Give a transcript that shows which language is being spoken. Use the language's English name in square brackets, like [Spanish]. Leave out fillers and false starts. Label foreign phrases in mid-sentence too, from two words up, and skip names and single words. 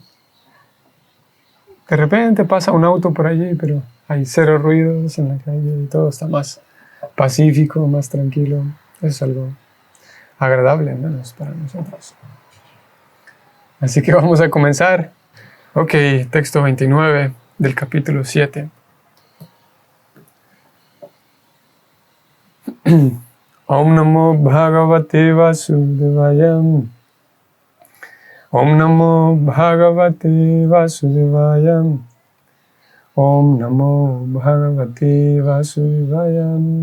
[Spanish] De repente pasa un auto por allí, pero hay cero ruidos en la calle y todo está más pacífico, más tranquilo. Es algo agradable, al menos para nosotros. Así que vamos a comenzar. Ok, texto 29 del capítulo 7. [Sanskrit] ॐ नमो भगवते वासुदेवाय. ॐ नमो भगवते वासुदेवाय. ॐ नमो भगवते वासुदेवाय.